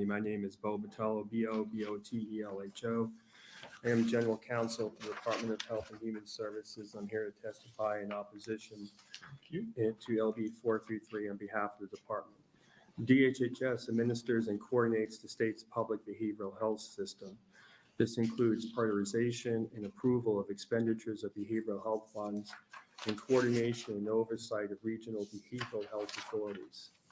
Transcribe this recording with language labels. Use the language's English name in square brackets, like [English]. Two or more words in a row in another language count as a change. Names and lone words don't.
[English] My name is Bo Botelho, B-O-B-O-T-E-L-H-O. I am General Counsel for the Department of Health and Human Services. I'm here to testify in opposition to LB 433 on behalf of the department. DHHS administers and coordinates the state's public behavioral health system. This includes prioritization and approval of expenditures of behavioral health funds and coordination and oversight of regional behavioral health authorities.